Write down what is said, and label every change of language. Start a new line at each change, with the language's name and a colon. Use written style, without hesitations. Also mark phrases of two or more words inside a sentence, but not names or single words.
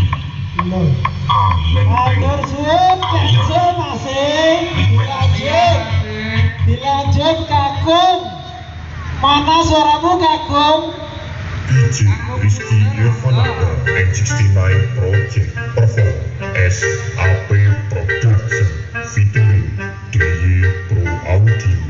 Javanese: Loh, A Lempeng atur suwun, cancel masih. Dilanjut Kakung. Mana suaramu Kakung?
English: DJ Rizky Irfananda N69 Project perform SAP Production featuring DY Pro Audio.